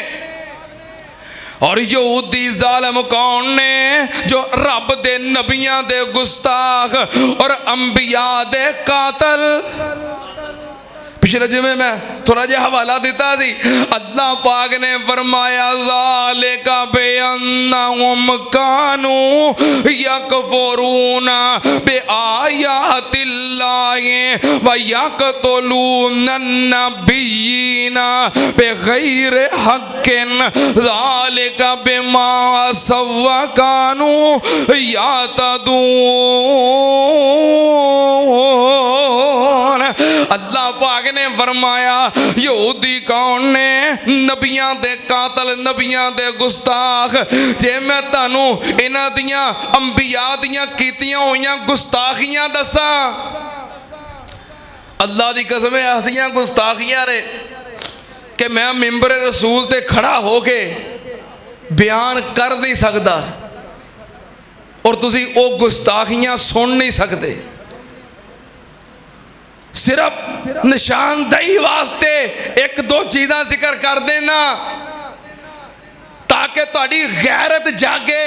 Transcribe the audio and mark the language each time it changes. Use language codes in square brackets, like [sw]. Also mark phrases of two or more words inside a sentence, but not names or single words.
[pa] اور یہودی ظالم کون نے? جو رب دے نبیاں دے گستاخ اور انبیا دے قاتل. پچھلے جمعے میں تھوڑا جیہا حوالہ دتا سی، اللہ پاک نے فرمایا [ar] ذلك بأنهم كانوا يكفرون بآيات الله ويقتلون النبيين بغير حق ذلك بما عصوا وكانوا يعتدون. [pa] اللہ پاک نے فرمایا یہودی کون نے? نبیاں دے قاتل، نبیاں دے گستاخ. جے میں تانوں انہاں دیاں انبیا دیاں کیتیاں ہوئیاں گستاخیاں دساں، اللہ دی قسم ہے ایسیاں گستاخیاں رے کہ میں منبر رسول تے کھڑا ہو کے بیان کر نہیں سکتا اور تسی وہ گستاخیاں سن نہیں سکتے. صرف نشاندہی واسطے اک دو چیزاں ذکر کر دینا تاکہ تہاڈی غیرت جاگے.